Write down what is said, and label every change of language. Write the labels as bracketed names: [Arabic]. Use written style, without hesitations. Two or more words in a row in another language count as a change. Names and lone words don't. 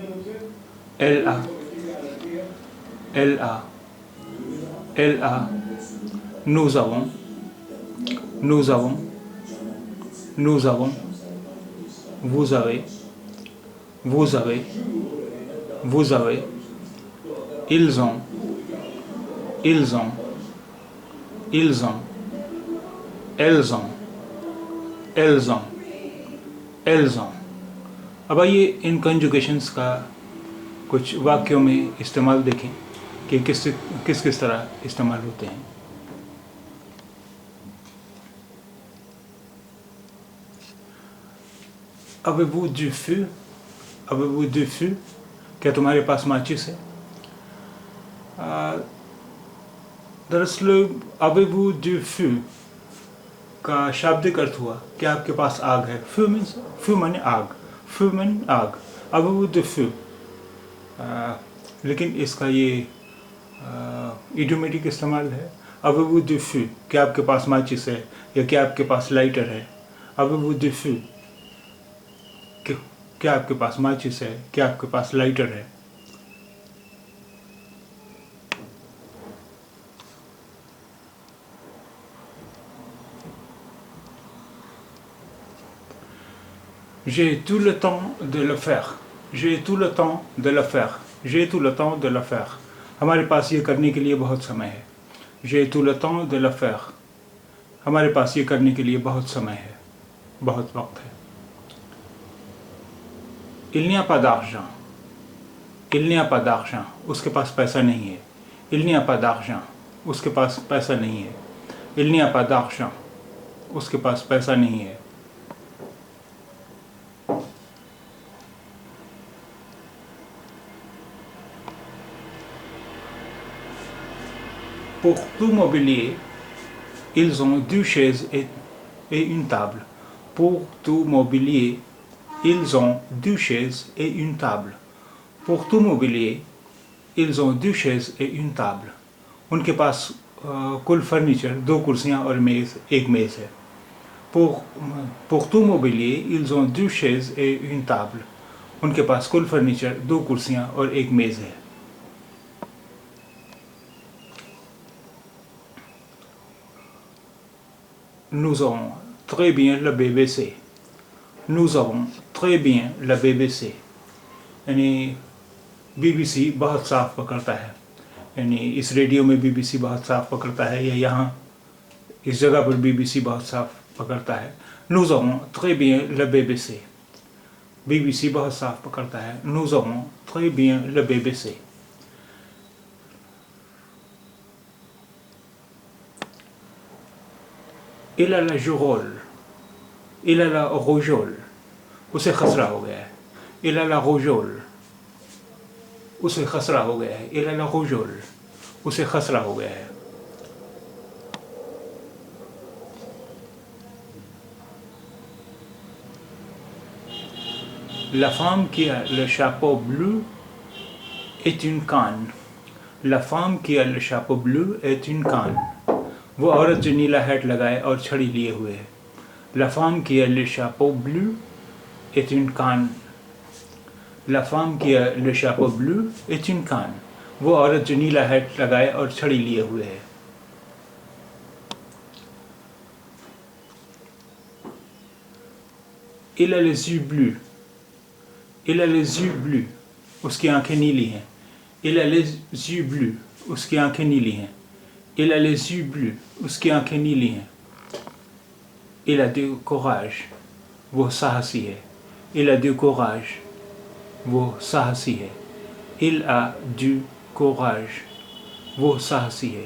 [French] elle a, nous avons, vous avez, ils ont, elles ont। [Hindi] अब आइए इन कंजुगेशंस का कुछ वाक्यों में इस्तेमाल देखें कि किस तरह इस्तेमाल होते हैं। [French] Avez-vous du feu? Avez-vous du feu? [Hindi] क्या तुम्हारे पास माचिस है? दरअसल [French] avez-vous du feu [Hindi] का शाब्दिक अर्थ हुआ क्या आपके पास आग है। feu मीन्स, feu माने आग, feu माने आग। [French] avez-vous du feu, [Hindi] लेकिन इसका ये इडियोमेटिक इस्तेमाल है। [French] avez-vous du feu, [Hindi] क्या आपके पास माचिस है या क्या आपके पास लाइटर है। [French] avez-vous du feu, [Hindi] क्या आपके पास माचिस है, क्या आपके पास लाइटर है। [French] J'ai tout le temps de le faire, j'ai tout le temps de le faire, j'ai tout le temps de le faire। [Hindi] हमारे पास ये करने के लिए बहुत समय है। [French] j'ai tout le temps de le faire, [Hindi] हमारे पास ये करने के लिए बहुत समय है, बहुत वक्त है। [French] Il n'y a pas d'argent, il n'y a pas d'argent, [Hindi] उसके पास पैसा नहीं है। [French] il n'y a pas d'argent, [Hindi] उसके पास पैसा नहीं है। [French] il n'y a pas d'argent, [Hindi] उसके पास पैसा नहीं है। [French] Pour tout mobilier, ils ont 2 chaises et une table. Pour tout mobilier, ils ont 2 chaises et une table. Pour tout mobilier, ils ont 2 chaises et une table. [Hindi] उनके पास कुल फर्नीचर 2 कुर्सियाँ और एक मेज़ है। [French] Pour tout mobilier, ils ont 2 chaises et une table. [Hindi] उनके पास कुल फर्नीचर 2 कुर्सियाँ और एक मेज़ है। [French] Nous avons très bien la BBC. Nous avons très bien la BBC. [Hindi] यानी BBC बहुत साफ पकड़ता है, यानी इस रेडियो में BBC बहुत साफ पकड़ता है, या यहाँ इस जगह पर BBC बहुत साफ पकड़ता है। [French] Nous avons très bien la BBC. [Hindi] BBC बहुत साफ पकड़ता है। [French] Nous avons très bien la BBC. Il a la rougeole, il a la rougeole, [Hindi] उसे खसरा हो गया है। [French] il a la rougeole, [Hindi] उसे खसरा हो गया है। [French] il a la rougeole, [Hindi] उसे खसरा हो गया है। [French] La femme qui a le chapeau bleu est une canne. La femme qui a le chapeau bleu est une canne. [Hindi] वो औरत जो नीला हैट लगाए और छड़ी लिए हुए है। [French] La femme qui a le chapeau bleu est une canne. La femme qui a le chapeau bleu est une canne. [Hindi] वो औरत जो नीला हैट लगाए और छड़ी लिए हुए है। [French] Il a les yeux bleus. Il a les yeux bleus. [Hindi] उसकी आंखें नीली हैं। [French] Il a les yeux bleus. [Hindi] उसकी आंखें नीली हैं। [French] Il a les yeux bleus. [Hindi] उसकी आंखें नीली हैं। [French] Il a du courage. [Hindi] वो साहसी है। [French] Il a du courage. [Hindi] वो साहसी है। [French] Il a du courage. [Hindi] वो साहसी है।